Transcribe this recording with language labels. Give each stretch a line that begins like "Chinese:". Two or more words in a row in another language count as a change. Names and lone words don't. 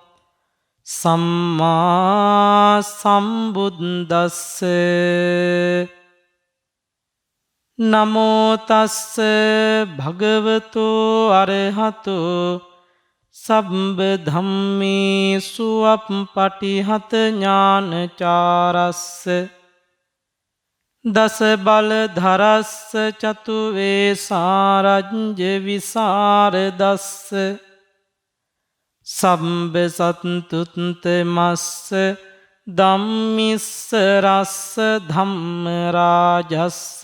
Pali: සම්මා සම්බුද්දස්ස නමෝ තස්ස භගවතු අරහතු සබ්බ ධම්මේසු අප්පටිහත ඥානචාරස්ස දස බල ධරස්ස චතු වේසාරජ්‍ය විසරදස්ස සම්බ සත්තුත්ත මස්ස ධම්මිස්ස රස්ස ධම්ම රාජස්ස